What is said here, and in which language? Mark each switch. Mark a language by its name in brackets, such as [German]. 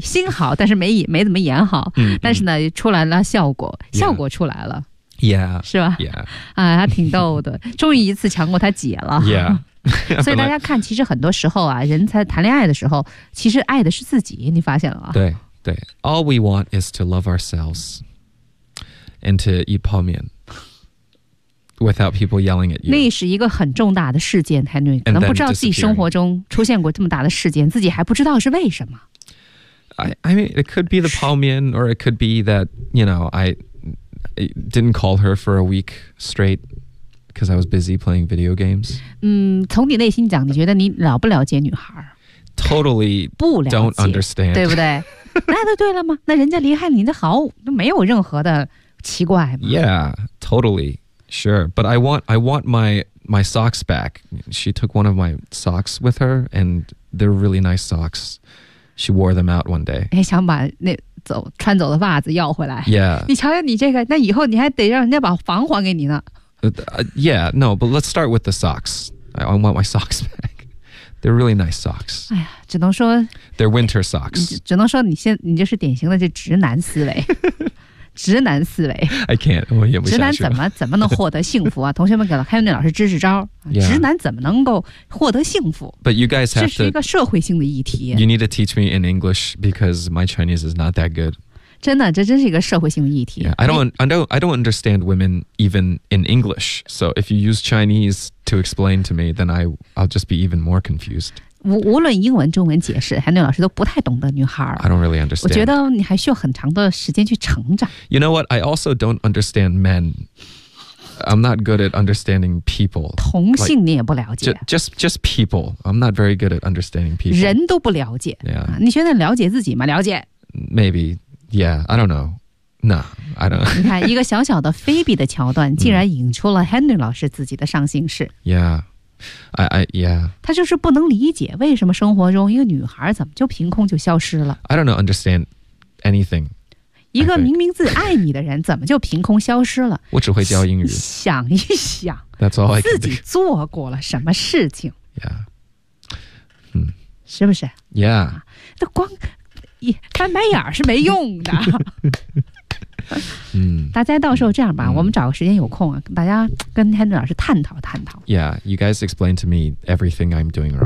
[Chinese] 心好，但是没怎么演好，但是呢，出来了效果出来了 [English] ，Yeah， [Chinese] 是吧 [English] ？Yeah， [Chinese] 啊，他挺逗的，终于一次强过他姐了 [English] ，Yeah。 [Chinese] 所以大家看，其实很多时候啊，人才谈恋爱的时候，其实爱的是自己，你发现了吗？对对 [English] ，All we want is to love ourselves and to eat 泡面 without people yelling at you。 [Chinese] 那是一个很重大的事件 ，Henry 可能不知道自己生活中出现过这么大的事件，自己还不知道是为什么。 [English] I mean, it could be the 泡面, or it could be that, you know, I didn't call her for a week straight because I was busy playing video games. [Chinese] 从你内心讲，你觉得你了不了解女孩？ [English] Totally don't understand. [Chinese] 对不对？那就对了吗？那人家离开你的好，没有任何的奇怪吗？ [English] Yeah, totally, sure. But I want my socks back. She took one of my socks with her, and they're really nice socks. She wore them out one day. [Chinese] 想把那穿走的袜子要回来。 [English] Yeah. [Chinese] 你瞧瞧你这个，那以后你还得让人家把房还给你呢。 [English] Yeah, no, but let's start with the socks. I want my socks back. They're really nice socks. [Chinese] 哎呀，只能说。 [English] They're winter socks. [Chinese] 只能说你就是典型的这直男思维。直男思维， [English] I can't， [Chinese] 我也不。直男怎么能获得幸福啊？同学们给了Henry老师支支招、 [English] yeah. [Chinese] 直男怎么能够获得幸福 [English] ？But you guys have to， [Chinese] 这是一个社会性的议题。 [English] You need to teach me in English because my Chinese is not that good。 [Chinese] 真的，这真是一个社会性的议题。 [English] Yeah. I don't understand women even in English. So if you use Chinese to explain to me, then I'll just be even more confused. [Chinese] 无论英文、中文解释 ，Henry 老师都不太懂得女孩。 [English] I don't really understand. [Chinese] 我觉得你还需要很长的时间去成长。 [English] You know what? I also don't understand men. I'm not good at understanding people. [Chinese] 同性你也不了解。 [English] Like, just people. I'm not very good at understanding people. [Chinese] 人都不了解。 [English] Yeah. [Chinese] 你现在了解自己吗？了解。 [English] Maybe. Yeah. I don't know. Nah. I don't. [Chinese] 你看一个小小的菲比的桥段，竟然引出了 Henry 老师自己的上心事。 [English] Yeah. I yeah. [Chinese] 他就是不能理解为什么生活中一个女孩怎么就凭空就消失了。 [English] I don't know, understand anything. [Chinese] 一个明明自爱你的人怎么就凭空消失了？我只会教英语。想一想 [English] ，That's all I can do. [Chinese] 自己做过了什么事情 [English] ？Yeah. [Chinese] 是不是 [English] ？Yeah. [Chinese] 那光翻白眼是没用的。大家到时候这样吧，我们找个时间有空啊，大家跟 Henry 老师探讨探讨。 [English] Yeah, you guys explain to me everything I'm doing wrong.